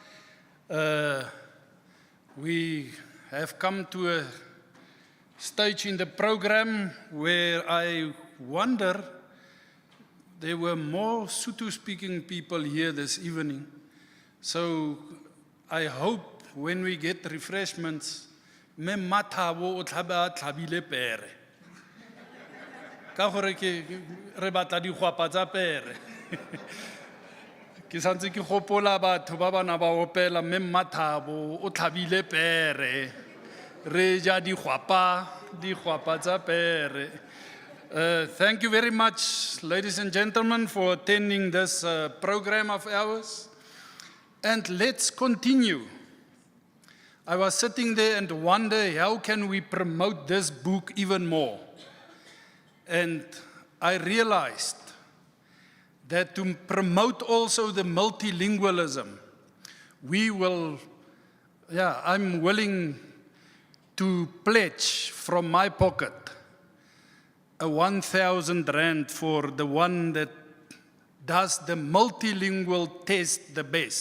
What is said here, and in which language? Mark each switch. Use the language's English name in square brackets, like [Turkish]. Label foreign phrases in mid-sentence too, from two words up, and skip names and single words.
[English] We have come to a stage in the program where I wonder there were more Sotho-speaking people here this evening. So I hope when we get refreshments, [Tswana] me mathabo o tlhabe a tlhabile pere. Ka gore ke re batla digwapa tsa pere. Ke santse ke gopola batho ba bana ba opela mme Mathabo o tlhabile pere re ja digwapa tsa pere. [English] Thank you very much, ladies and gentlemen, for attending this program of ours, and let's continue. I was sitting there and wonder how can we promote this book even more, and I realized that to promote also the multilingualism, I'm willing to pledge from my pocket a 1,000 rand for the one that does the multilingual test the best.